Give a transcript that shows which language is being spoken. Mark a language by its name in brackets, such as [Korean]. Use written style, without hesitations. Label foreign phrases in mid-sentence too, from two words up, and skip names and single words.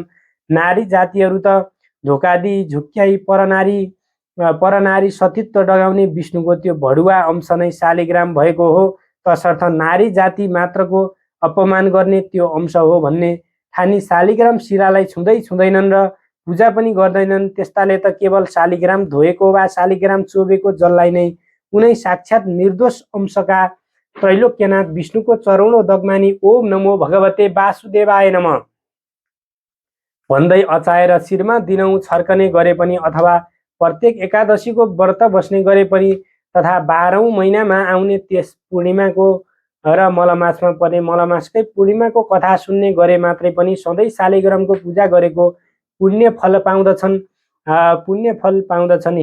[Nepali] नारी जातिहरू त धोका दिई झुक्क्याई परनारी सतीत्व डगाउने विष्णुको त्यो भडुवा अंश नै शालिग्राम भएको हो। तसर्थ नारी जाति मात्रको अपमान गर्ने त्यो अंश हो भन्ने ठानी शालिग्राम शिलालाई छुँदैनन् र पूजा पनि गर्दैनन्। त्यस्ताले त केवल शालिग्राम धोएको वा शालिग्राम चोबेको जललाई नै उनै साक्षात् निर्दोष अंशका त्रैलोक्यनाथ विष्णुको चरणोदकमानी [Sanskrit] ओम नमो भगवते वासुदेवाय नमः [Nepali] भन्दै अचाएर शिरमा दिनौं छर्कने गरे पनि, अथवा प्रत्येक एकादशीको व्रत बस्ने गरे पनि, तथा 12औं महिनामा आउने त्यस पूर्णिमाको र मलमासमा पर्ने मलमासकै पूर्णिमाको कथा सुन्ने गरे मात्रै पनि सधैँ शालिग्रामको पूजा गरेको पुण्य फल पाउँदछन्।